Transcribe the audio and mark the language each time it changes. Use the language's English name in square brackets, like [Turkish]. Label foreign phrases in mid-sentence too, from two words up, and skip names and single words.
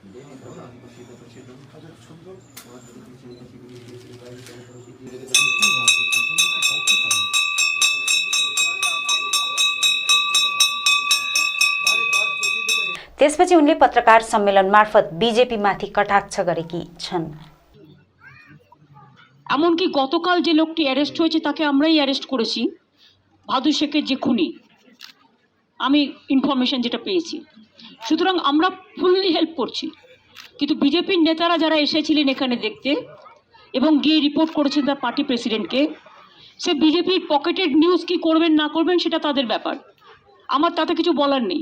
[Nepali] त्यसपछि उनले पत्रकार सम्मेलन मार्फत बीजेपी माथि कटाक्ष गरेकी छन्। [Bangla] এমনকি গতকাল যে লোকটি অ্যারেস্ট হয়েছে তাকে আমরাই অ্যারেস্ট করেছি, ভাদু শেখের যে খুনি, আমি ইনফরমেশন যেটা পেয়েছি। সুতরাং আমরা [English] fully help [Bangla] করছি, কিন্তু বিজেপির নেতারা যারা এসেছিলেন এখানে দেখতে এবং গিয়ে রিপোর্ট করেছেন তার [English] party president, [Bangla] সে বিজেপির [English] pocketed news [Bangla] কি করবেন না করবেন সেটা তাদের ব্যাপার, আমার তাতে কিছু বলার নেই।